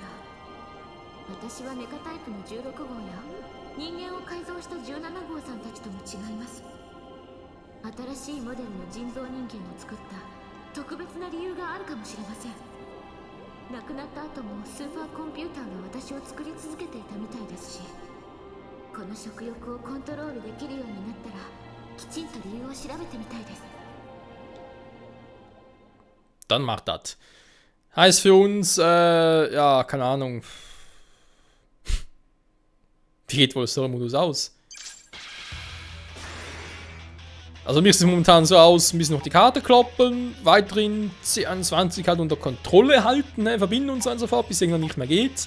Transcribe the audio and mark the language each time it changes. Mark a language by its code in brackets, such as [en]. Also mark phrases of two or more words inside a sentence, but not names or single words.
[ja] 私はメカタイプの16号や人間を改造した17号さんたちとも違います。新しいモデルの人造人間を作った特別な理由があるかもしれません。亡くなった後もスーパーコンピューターが私を作り続けていたみたいですし、この食欲をコントロールできるようになったらきちんと理由を調べてみたいです。 [de] Dann macht das. Heißt für uns, ja, keine Ahnung. Wie geht wohl der Story-Modus aus? Also mir sieht es momentan so aus, ein bisschen noch die Karte kloppen, weiterhin C21 halt unter Kontrolle halten, ne, verbinden und so und so fort, bis irgendwann nicht mehr geht.